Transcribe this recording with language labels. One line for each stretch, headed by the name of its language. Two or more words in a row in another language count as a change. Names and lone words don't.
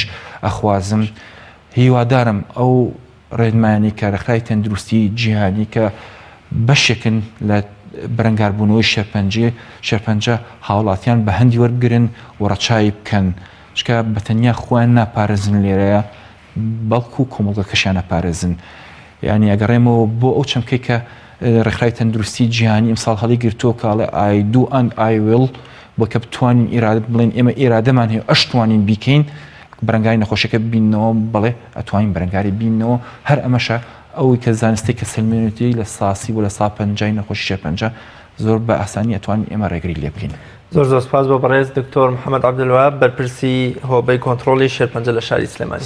Central Kurdish: ئەخوازم هیوادارم ئەو ڕێنمایانی کارەخرای تەندروستی جیهانی کە بەشێکن لە بەرەنگاربوونەوەی شێرپەنجە هاوڵاتیان بە هەندی وەرگرن و ڕەچاوی بکەن چکە بەتەنیا خۆیان ناپارێزن لێرەیە بەڵکو و کۆمەڵگەکەشیان نەپارێزن یعنی ئەگەڕێمەوە بۆ ئەو چەمکەی کە ڕێکخرای تەندروستی جیهانی ئەمساڵ هەڵی گرتووە کاڵێ
English: I do and I will
Central Kurdish: بۆ کە بتوانین ئیرادە بڵێن ئێمە ئێرادەمان هەیە ئەشتوانین بیکەین بەرەنگاری نەخۆشیەکە بینەوە بڵێ ئەتوانین بەرەنگاری بینەوە هەر ئەمەشە ئەوەی کە زانستی کە سلمێنێتی لە ساسی بۆ لە سا پەنجای نەخۆشی شێرپەنجە زۆر بە ئاسانی ئەتوانین ئێمە ڕێگری لێ بکەین. زۆر سپاس بۆ بەڕێز دکتۆر محەممەد عەبدولوهاب بەرپرسی هۆبەی کۆنتڕۆلی شێرپەنجە لە شاری سلێمانی.